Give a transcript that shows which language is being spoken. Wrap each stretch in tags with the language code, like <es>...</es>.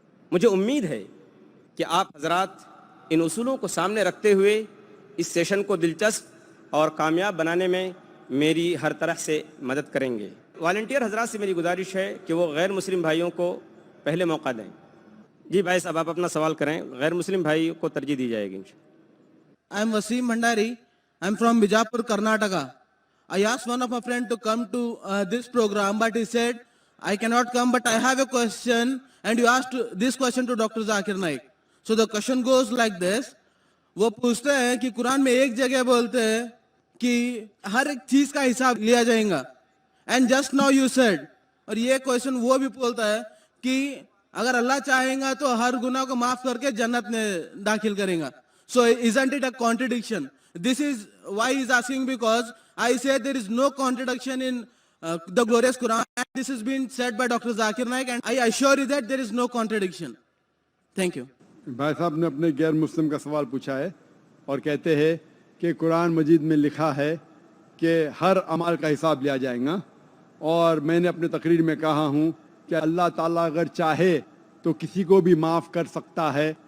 <ur>مجھے امید ہے کہ آپ حضرات ان اصولوں کو سامنے رکھتے ہوئے اس سیشن کو دلچسپ اور کامیاب بنانے میں میری ہر طرح سے مدد کریں گے۔ والنٹیئر حضرات سے میری گزارش ہے کہ وہ غیر مسلم بھائیوں کو پہلے موقع دیں۔ جی بھائی صاحب، آپ اپنا سوال کریں، غیر مسلم بھائی کو ترجیح دی جائے گی۔</ur> <en>I am Wasim Bhandari. I am from Bijapur, Karnataka. I asked one of my friends to come to this program, but he said, I cannot come, but I have a question, and you asked this question to Dr. Zakir Naik. So the question goes like this.</en> <ur>وہ پوچھتے ہیں کہ قرآن میں ایک جگہ بولتے ہیں کہ ہر ایک چیز کا حساب لیا جائے گا.</ur> <en>And just now you said,</en> <ur>اور یہ کوشچن وہ بھی بولتا ہے کہ اگر اللہ چاہیں گا تو ہر گناہ کو معاف کر کے جنت میں داخل کریں گا.</ur> <en>So isn't it a contradiction? This is why he is asking, because I said there is no contradiction in the glorious Quran. And this has been said by Dr. Zakir Naik, and I assure you that there is no contradiction. Thank you.</en> <ur>بھائی صاحب نے اپنے غیر مسلم کا سوال پوچھا ہے اور کہتے ہیں کہ قرآن مجید میں لکھا ہے کہ ہر عمل کا حساب لیا جائے گا، اور میں نے اپنے تقریر میں کہا ہوں کہ اللہ تعالیٰ اگر چاہے تو کسی کو بھی معاف کر سکتا ہے.</ur>